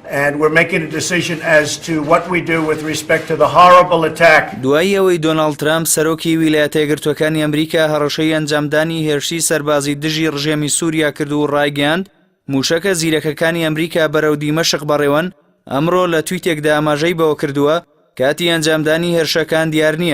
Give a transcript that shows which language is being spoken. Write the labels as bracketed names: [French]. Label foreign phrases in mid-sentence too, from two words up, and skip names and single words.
[English] And we're making a decision as to what we do with respect to the horrible attack. [Central Kurdish] دوایی ئەوەی دۆناڵد ترامپ سەرۆکی ویلایەتە یەکگرتووەکانی ئەمریکا هەڕەشەی ئەنجامدانی هێرشی سەربازی دژی ڕژێمی سووریا کرد و ڕایگەیاند موشەکە زیرەکەکانی ئەمریکا بەرەو دیمەشق بەڕێوەن. ئەمڕۆ لە تویتێکدا ئاماژەی بەوە کردووە کاتی ئەنجامدانی هێرشەکان دیار نییە.